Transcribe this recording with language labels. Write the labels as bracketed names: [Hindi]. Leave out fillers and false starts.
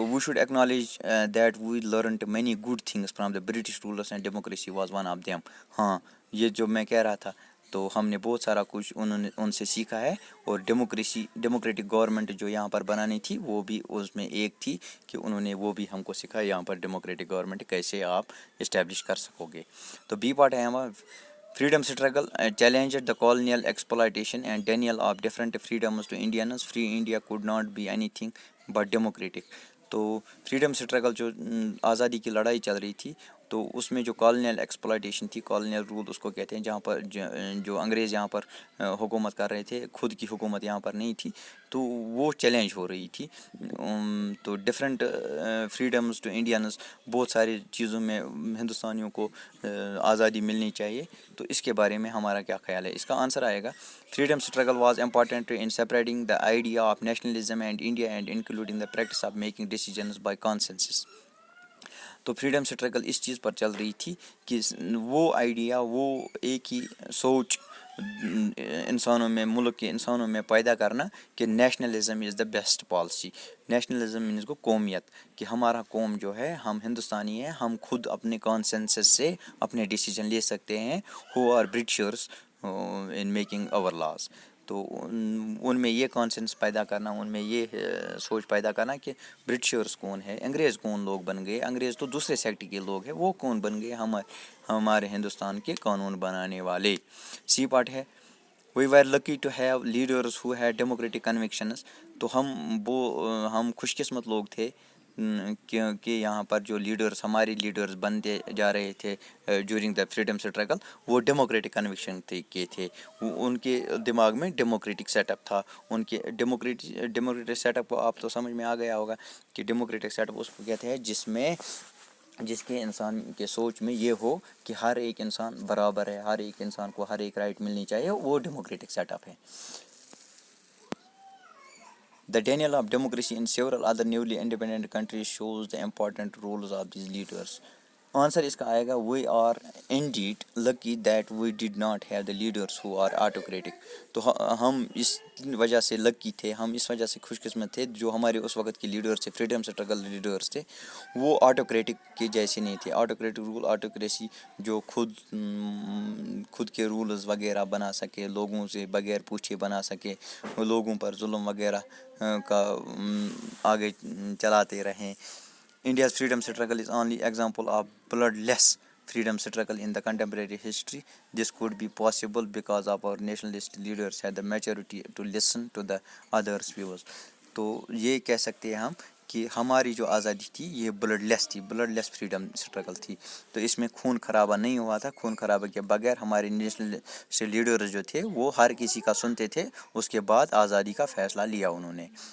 [English] We should acknowledge that we learned many good things from the British rulers and democracy was one of them. [Urdu] ہاں یہ جو میں کہہ رہا تھا, تو ہم نے بہت سارا کچھ ان سے سیکھا ہے, اور ڈیموکریٹک گورنمنٹ جو یہاں پر بنانی تھی وہ بھی اس میں ایک تھی کہ انہوں نے وہ بھی ہم کو سکھایا یہاں پر ڈیموکریٹک گورنمنٹ کیسے آپ اسٹیبلش کر سکو گے. تو بی پارٹ ہے ہمارا [English] freedom struggle challenged the colonial exploitation and denial of different freedoms to Indians. Free India could not be anything but democratic. [Urdu] تو فریڈم اسٹرگل جو آزادی کی لڑائی چل رہی تھی, تو اس میں جو کالونیل ایکسپلائٹیشن تھی, کالونیل رول اس کو کہتے ہیں, جہاں پر جو انگریز یہاں پر حکومت کر رہے تھے, خود کی حکومت یہاں پر نہیں تھی, تو وہ چیلنج ہو رہی تھی. تو ڈفرینٹ فریڈمز ٹو انڈینز, بہت ساری چیزوں میں ہندوستانیوں کو آزادی ملنی چاہیے. تو اس کے بارے میں ہمارا کیا خیال ہے؟ اس کا آنسر آئے گا [English] freedom struggle was important in separating the idea of nationalism and India and including the practice of making decisions by consensus. [Urdu] تو فریڈم اسٹرگل اس چیز پر چل رہی تھی کہ وہ آئیڈیا, وہ ایک ہی سوچ انسانوں میں, ملک کے انسانوں میں پیدا کرنا کہ nationalism is the best policy. Nationalism means کو قومیت, کہ ہمارا قوم جو ہے, ہم ہندوستانی ہیں, ہم خود اپنے کانسنسس سے اپنے ڈیسیجن لے سکتے ہیں, [English] Who are Britishers in making our laws. [Urdu] تو ان میں یہ کانسنس پیدا کرنا, ان میں یہ سوچ پیدا کرنا کہ برٹشرس کون ہے, انگریز کون لوگ بن گئے, انگریز تو دوسرے سیکٹ کے لوگ ہیں, وہ کون بن گئے ہمارے ہندوستان کے قانون بنانے والے. سی پارٹ ہے [English] we were lucky to have leaders who had democratic convictions. [Urdu] تو ہم خوش قسمت لوگ تھے کیونکہ یہاں پر جو لیڈرس, ہمارے لیڈرس بنتے جا رہے تھے ڈیورنگ دا فریڈم اسٹرگل, وہ ڈیموکریٹک کنوکشن کے تھے. ان کے دماغ میں ڈیموکریٹک سیٹ اپ تھا. ان کے ڈیموکریٹک سیٹ اپ کو آپ تو سمجھ میں آ گیا ہوگا کہ ڈیموکریٹک سیٹ اپ اس کو کہتے ہیں جس کے انسان کے سوچ میں یہ ہو کہ ہر ایک انسان برابر ہے, ہر ایک انسان کو ہر ایک رائٹ ملنی چاہیے, وہ ڈیموکریٹک سیٹ اپ ہے. [English] The denial of democracy in several other newly independent countries shows the important roles of these leaders. [Urdu] Answer اس کا آئے گا [English] we are indeed lucky that we did not have the leaders who are autocratic. [Urdu] تو ہم اس وجہ سے لکی تھے, ہم اس وجہ سے خوش قسمت تھے جو ہمارے اس وقت کے لیڈرس تھے, فریڈم اسٹرگل لیڈرس تھے, وہ آٹوکریٹک کے جیسے نہیں تھے. آٹوکریٹک رول, آٹوکریسی جو خود کے رولز وغیرہ بنا سکے, لوگوں سے بغیر پوچھے بنا سکے, لوگوں پر ظلم وغیرہ کا آگے چلاتے رہیں. [English] India's freedom struggle is only example of bloodless freedom struggle in the contemporary history. This could be possible because of our nationalist leaders had the maturity to listen to the others' views. [Urdu] تو یہ کہہ سکتے ہیں ہم کہ ہماری جو آزادی تھی یہ بلڈ لیس تھی, بلڈ لیس فریڈم اسٹرگل تھی. تو اس میں خون خرابہ نہیں ہوا تھا. خون خرابہ کے بغیر ہمارے نیشنل لیڈرز جو تھے وہ ہر کسی کا سنتے تھے, اس کے بعد آزادی کا فیصلہ لیا انہوں نے.